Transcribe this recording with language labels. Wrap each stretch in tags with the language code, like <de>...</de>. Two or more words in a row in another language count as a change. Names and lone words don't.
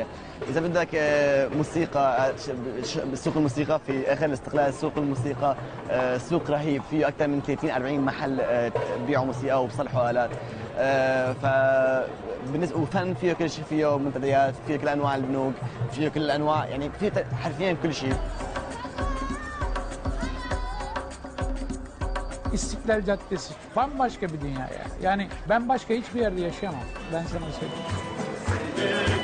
<ar>اذا بدك موسيقى، سوق الموسيقى في اخر الاستقلال، سوق الموسيقى سوق رهيب، فيه اكثر من 30 40 محل بيبيعوا موسيقى وبصلحوا الات. بالنسبه وفن فيه كل شيء، فيه منتديات، فيه كل انواع البنوك، فيه كل الانواع، يعني فيه حرفيا كل شيء.</ar> <tr>İstiklal Caddesi bambaşka bir dünya ya. Yani ben başka hiçbir yerde yaşayamam. Ben sana söyleyeyim.</tr>